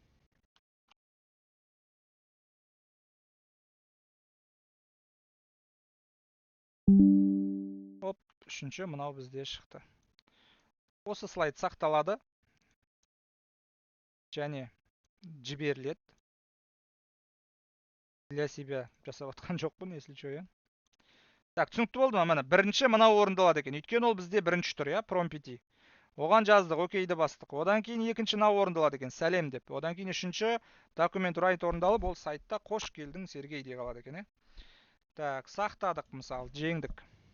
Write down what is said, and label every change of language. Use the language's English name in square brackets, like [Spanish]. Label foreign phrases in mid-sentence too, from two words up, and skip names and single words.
[Kazakh] Оп, үшінші мынау бізде шықты. Осы слайд сақталады. Және жіберіледі. [Russian] Для себя [Kazakh] жасап отқан жоқпын, [Russian] если что, я. Так, [Kazakh] түсінікті болды ма? Міне, бірінші мынау орындалады екен. Өйткені ол бізде бірінші тұр, я, промпт. Оған жаздық, окейді бастық. Одан кейін екінші мынау орындалады екен, сәлем деп. Одан кейін үшінші документ райт орындалып, ол сайтта қош келдің Сергей де қалады екен, Так, сақтадық, мысалы, жеңдік.